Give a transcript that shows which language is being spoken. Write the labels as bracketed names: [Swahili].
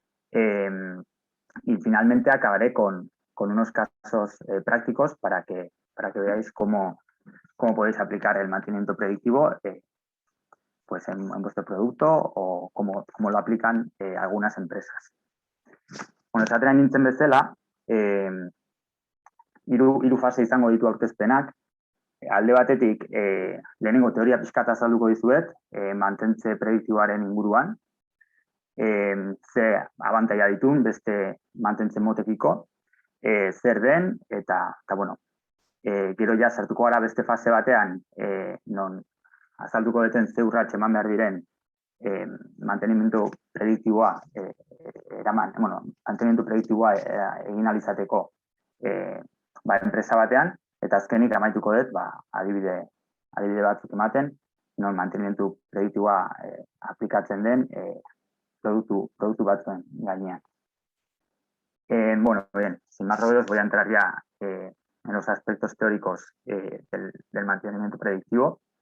[Spanish] Y finalmente acabaré con unos casos prácticos para que veáis cómo podéis aplicar el mantenimiento predictivo pues en vuestro producto o cómo lo aplican algunas empresas. [Basque] Bueno, esaten nintzen bezala, hiru fase izango ditu aurkezpenak. Alde batetik, lehenengo teoria pixkat azalduko dizuet, mantentze prediktiboaren inguruan, ze abantaila ditun beste mantentze motekiko, zer den, eta bueno, gero ja sartuko gara beste fase batean, non azalduko deten ze urrats eman behar diren mantenimentu prediktiboa mantenimentu prediktiboa egin ahal izateko enpresa batean, eta azkenik amaituko dut adibide batzuk ematen, non mantenimentu prediktiboa aplikatzen den produktu batzuen gainean. [Spanish] Bueno, bien, sin más rodeos voy a entrar ya en los aspectos teóricos del mantenimiento predictivo.